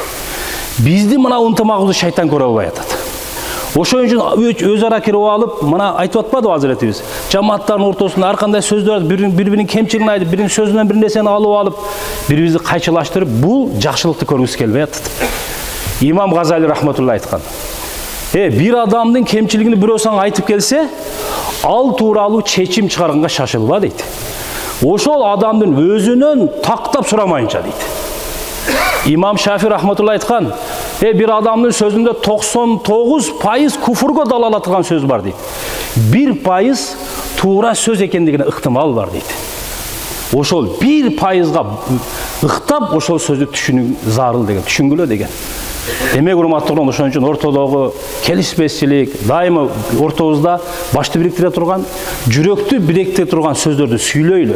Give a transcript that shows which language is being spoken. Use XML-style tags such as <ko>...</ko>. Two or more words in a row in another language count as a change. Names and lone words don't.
<ky>Биздин мына ынтымагыбызды шайтан көрө албай атат. Ошон үчүн өз ара кирип алып, мына айтып атпадыбы Hazretibиз? Жамааттардын ортосунда ар кандай сөздөр, бири-биринин кемчилигин айтып, биринин сөзүнөн бир нерсени алып, бирибизди кайчылаштырып, бул жакшылыкты көргүбүз келбей атат. İmam Gazali rahmetullah aytқан. Bir адамдын кемчилигин бирөөсүң айтып келсе, ал тууралуу чечим чыгарганга шашылба дейт. Ошол адамдын өзүнөн тактап сурамайынча дейт. İmam Şafi rahmetullah aytқан. Bir адамдын сөзүндө 99% куфурго далалат кылган сөз бар дейт. 1% туура сөз экендигине ыктымал бар дейт. Ошол 1%га ыктап ошол сөздү түшүнүү зарыл деген, түшүнгүлө деген. Демек урматтуулар, ошон үчүн ортодогу келишпестичилик, дайыма ортобузда башты бириктире турган, жүрөктү бириктире турган сөздөрдү сүйлөйлү.</ky>